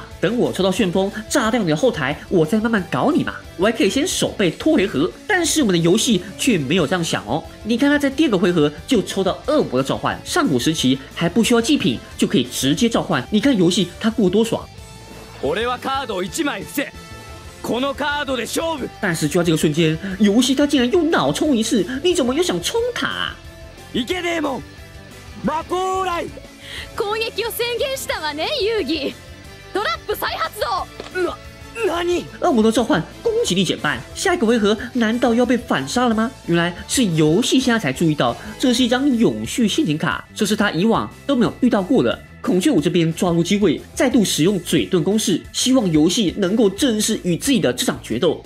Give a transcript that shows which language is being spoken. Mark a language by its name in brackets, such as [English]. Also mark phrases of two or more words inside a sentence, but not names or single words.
[Chinese] 等我抽到旋风炸掉你的后台，我再慢慢搞你嘛。我还可以先手背拖回合。但是我们的游戏却没有这样想哦。你看他在第2个回合就抽到恶魔的召唤，上古时期还不需要祭品就可以直接召唤。你看游戏他过多爽。 [Japanese] このカードで勝負。 [Chinese] 但是就在这个瞬间，游戏他竟然又脑冲一次，你怎么又想冲塔啊？ [Japanese] いけデーモン魔法来。攻撃を宣言したわね遊戯。トラップ再発動。何？ [Chinese] 恶魔的召唤攻击力减半，下一个回合难道要被反杀了吗？原来是游戏现在才注意到，这是一张永续陷阱卡，这是他以往都没有遇到过的。孔雀舞这边抓住机会，再度使用嘴遁攻势，希望游戏能够正式与自己的这场决斗。